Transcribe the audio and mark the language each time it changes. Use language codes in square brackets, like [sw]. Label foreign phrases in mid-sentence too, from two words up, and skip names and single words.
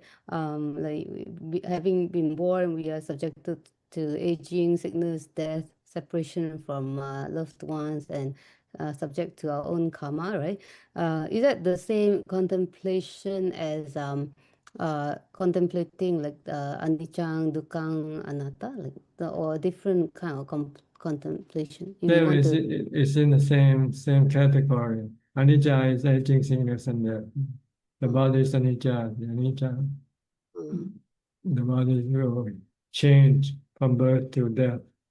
[en] Like having been born, we are subjected to aging, sickness, death, separation from loved ones, and subject to our own karma, right? Is that the same contemplation as contemplating like [pi] anicca, dukkha, anatta, [en] or different kind of contemplation? If you want to. It's in the same category. Anicca is aging, sickness, and death. The body is anicca. The body will change from birth to death.